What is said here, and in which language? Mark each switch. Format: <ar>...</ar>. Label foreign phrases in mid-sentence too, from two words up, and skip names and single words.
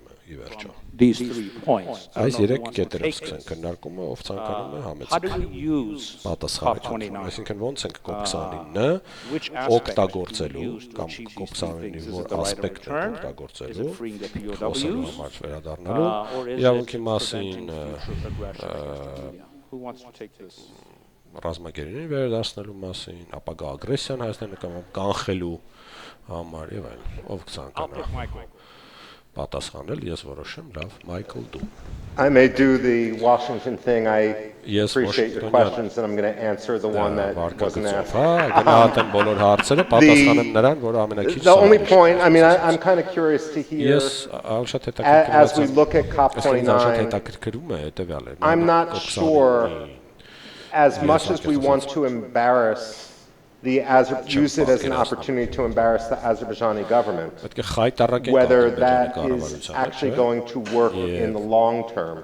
<en>These 3 points. How do we use COP29? Which aspect do we use to achieve these 3 things? Is it the right of return? Is it freeing the POWs? Or is it preventing future aggression against Armenia? Who wants to take this?</en> <hy>ռազմագերին վերադարձնելու մասին, ապագա ագրեսիան Հայաստանի նկատմամբ կանխելու համար եւ այլն։ Ով կցանկանա պատասխանել, ես որոշեմ, լավ, Michael, դու։</hy> <en>I may do the Washington thing. I appreciate your questions, and I'm going to answer the one that wasn't asked. The only point, I mean, I'm kind of curious to hear, as we look at COP29, I'm not sure, as much as we want to embarrass use it as an opportunity to embarrass the Azerbaijani government, whether that is actually going to work in the long term.</en>